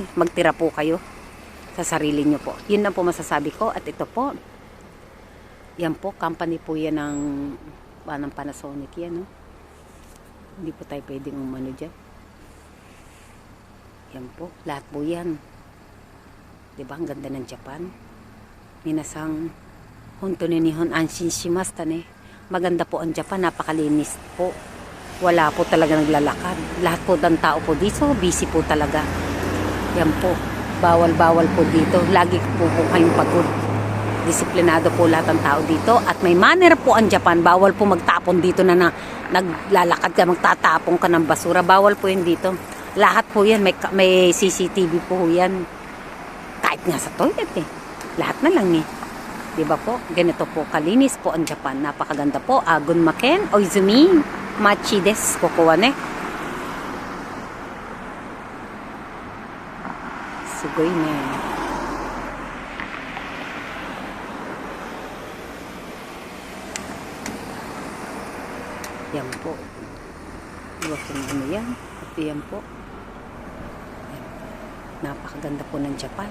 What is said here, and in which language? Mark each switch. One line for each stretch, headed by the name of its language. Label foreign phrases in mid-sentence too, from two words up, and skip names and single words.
Filipino: Magtira po kayo sa sarili nyo po. Yun lang po masasabi ko. At ito po, yan po, company po yan ng Panasonic yan. No? Hindi po tayo pwedeng umano dyan. Yan po, lahat po yan. Diba, ang ganda ng Japan.
Japanese: 皆さん本当に日本安心しましたね.
Filipino: Maganda po ang Japan, napakalinis po. Wala po talaga naglalakad. Lahat po ng tao po dito, busy po talaga. Yan po, bawal-bawal po dito. Lagi po kayong pagod. Disiplinado po lahat ng tao dito. At may manner po ang Japan. Bawal po magtapon dito na naglalakad ka, magtatapon ka ng basura. Bawal po yun dito. Lahat po yan, may CCTV po yan. Kahit nga sa toilet eh. Lahat na lang eh. Diba po? Ganito po, kalinis po ang Japan. Napakaganda po. Gunmaken, Oizumi,
Japanese: 町です。こくわね. すごいね.
Filipino: Yan po. Diba kung ano yan? At yan po. Yan. Napakaganda po ng Japan.